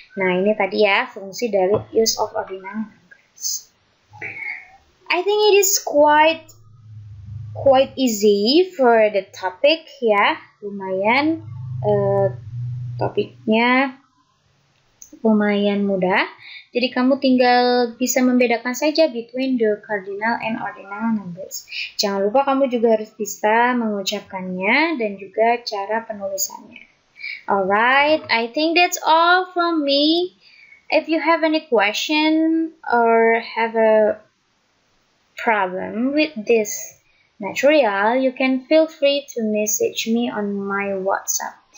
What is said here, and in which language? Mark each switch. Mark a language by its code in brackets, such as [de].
[id] Nah ini tadi ya fungsi dari use of ordinal numbers. [en] I think it is quite easy for the topic ya, [id] lumayan topiknya lumayan mudah. Jadi kamu tinggal bisa membedakan saja [en] between the cardinal and ordinal numbers. [id] Jangan lupa kamu juga harus bisa mengucapkannya dan juga cara penulisannya. [en] Alright, I think that's all from me. If you have any question or have a problem with this material, you can feel free to message me on my WhatsApp.